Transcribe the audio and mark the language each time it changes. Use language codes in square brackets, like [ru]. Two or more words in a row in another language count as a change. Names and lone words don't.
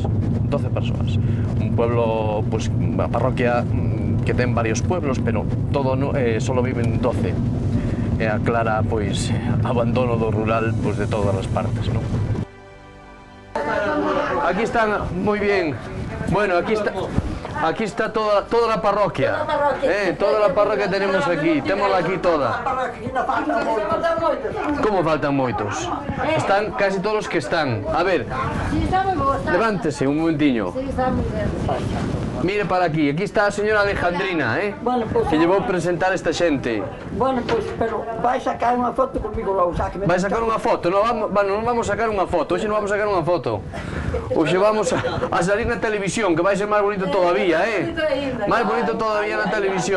[gl] 12 persoas. Un pueblo, a parroquia que ten varios pueblos, pero solo viven 12. E aclara, abandono do rural de todas as partes, non? Aquí están, moi bien. [es] Bueno, aquí está toda la parroquia. Toda la parroquia tenemos aquí. [gl] Témola aquí toda. ¿Cómo faltan moitos? [es] Están casi todos los que están. [gl] A ver, levántese un momentiño. Mire para aquí está a señora Alejandrina, que llevou a presentar esta xente. Bueno, pero vai sacar unha foto comigo logo, xa que me... Vai sacar unha foto? Non vamos sacar unha foto, hoxe non vamos sacar unha foto. Hoxe vamos a salir na televisión, que vai ser máis bonito todavía, máis bonito todavía na televisión.